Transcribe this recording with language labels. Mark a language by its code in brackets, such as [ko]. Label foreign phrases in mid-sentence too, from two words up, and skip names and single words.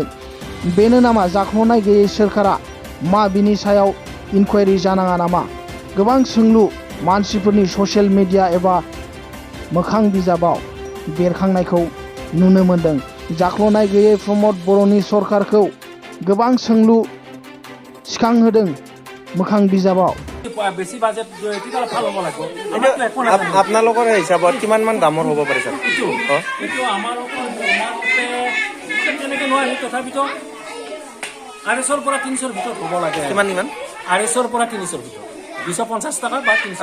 [brx] बेनो नामा जाख्ल'नाय गैयै सोरखारा? मा बिनि सायाव इनकुवारि जानाङा नामा? गोबां सोंलु मानसिफोरनि ससियेल मिडिया एबा मोखां बिजाबाव बेरखांनायखौ नुनो मोन्दों। जाख्ल'नाय गैयै प्रमद बर'नि सरकारखौ गोबां सोंलु सिखांहोदों मोखां बिजाबाव। [as] বেছি বাজেট ভাল হ'ব লাগিব। আপোনালোকৰ হিচাপত কিমান মান দামৰ হ'ব পাৰে স্যাৰ? এইটো আমাৰ তেনেকৈ নোৱাৰি, তথাপিতো 250 পৰা 300 ভিতৰত হ'ব লাগে। কিমান কিমান? 250 পৰা 300 ভিতৰত, 250 টকা বা 300।